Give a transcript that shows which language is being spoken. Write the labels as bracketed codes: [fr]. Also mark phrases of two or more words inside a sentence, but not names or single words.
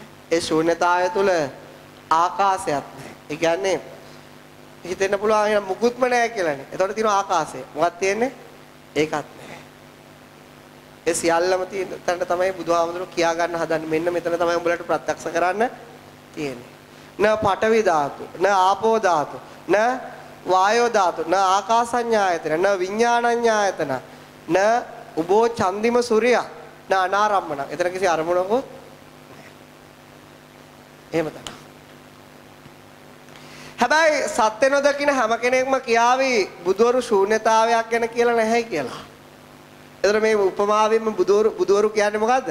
[si] ඒ ශූන්‍යතාවය තුල ආකාශයක් නැහැ. ඒ කියන්නේ හිතෙන්න පුළුවන් මුකුත්ම නැහැ කියලානේ. එතකොට තියෙන ආකාශය. මොකක්ද තියෙන්නේ? ඒකත් නැහැ. ඒ සියල්ලම තියෙන තැනට තමයි බුදුහාමුදුරුවෝ කියා ගන්න හදන්නේ. මෙන්න මෙතන තමයි උඹලට ප්‍රත්‍යක්ෂ කරන්න තියෙන්නේ. [pi] න පඨවි ධාතු, න ආපෝ ධාතු, න වායෝ ධාතු, න ආකාසඤ්ඤායතන, න විඥානඤ්ඤායතන, න උබෝ චන්දිම සූර්යා, න අනාරම්මන. [si] එතන කිසි අරමුණකුත් නැහැ. එහෙම තමයි. හැබැයි සත්‍ය නොදකින හැම කෙනෙක්ම කියාවි බුදවරු ශූන්‍යතාවයක් ගැන කියලා නැහැ කියලා. එතන මේ උපමාවෙන්ම බුදවරු කියන්නේ මොකද්ද?